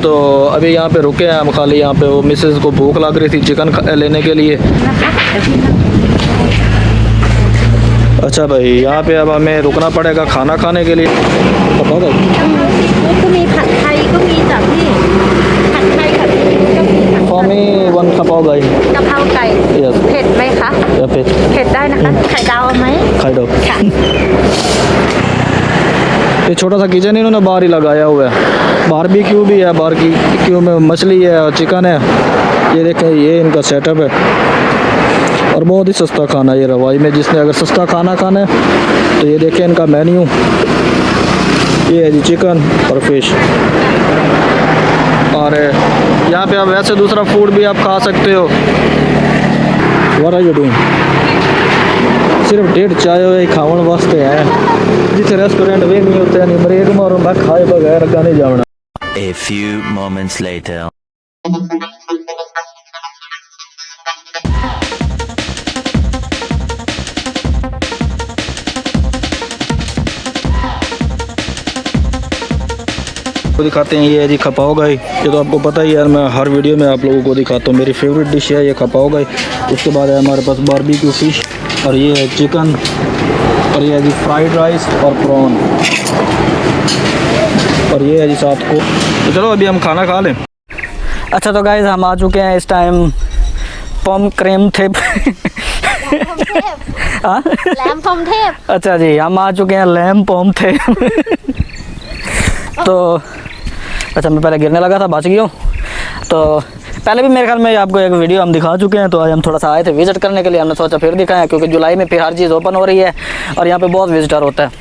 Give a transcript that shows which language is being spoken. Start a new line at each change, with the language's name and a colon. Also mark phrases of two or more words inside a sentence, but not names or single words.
Hindi: तो अभी यहाँ पे रुके हैं हम खाली। यहाँ पे वो मिसेस को भूख लग रही थी चिकन लेने के लिए। अच्छा भाई, यहाँ पे अब हमें रुकना पड़ेगा खाना खाने के लिए। पता है
English: for me one
Hindi: खपाओ गाई
Thai: กะเพราไก่
Hindi: यस
Thai: เผ็ดไหมคะ
Hindi: या फिर
Thai: เผ็ดได้นะคะไข่ดาวเอาไหม
Hindi: खाई दो।
Thai: ค่ะ
Hindi: ये छोटा सा किचन इन्होंने बाहर ही लगाया हुआ है। बारबेक्यू भी है, बारबेक्यू में मछली है और चिकन है। ये देखें, ये इनका सेटअप है और बहुत ही सस्ता खाना है ये रवाई में। जिसने अगर सस्ता खाना खाना है तो ये देखें इनका मेन्यू। ये है जी चिकन और फिश। और यहाँ पे आप वैसे दूसरा फूड भी आप खा सकते हो।
English: what are you doing?
Punjabi: सिर्फ 1.5 चाय खावन वास्ते है, जिथे रेस्टोरेंट भी नहीं होते नहीं।
Hindi: ब्रेक मारो मैं खाए बगैर का नहीं जाना।
English: A few moments later.
Hindi: दिखाते हैं, ये है जी खपाओ गाई। ये तो आपको पता ही है, मैं हर वीडियो में आप लोगों को दिखाता हूँ। मेरी
English: favorite dish
Hindi: है ये खपाओ गाई। उसके बाद है हमारे पास बारबेक्यू फिश, और ये है चिकन, और ये है जी
English: fried rice
Hindi: और प्रॉन, और ये है जी साथ को। तो चलो अभी हम खाना खा लें। अच्छा तो गाइस, हम आ चुके हैं इस टाइम पम क्रेम थे
Thai: แหลมพรหมเทพ
Hindi: अच्छा जी, हम आ चुके हैं लैम पम थे तो अच्छा, मैं पहले गिरने लगा था, बच गया हूँ। तो पहले भी मेरे ख्याल में आपको एक वीडियो हम दिखा चुके हैं। तो आज हम थोड़ा सा आए थे विज़िट करने के लिए। हमने सोचा फिर दिखाएं, क्योंकि जुलाई में फिर हर चीज़ ओपन हो रही है और यहाँ पे बहुत विजिटर होता है।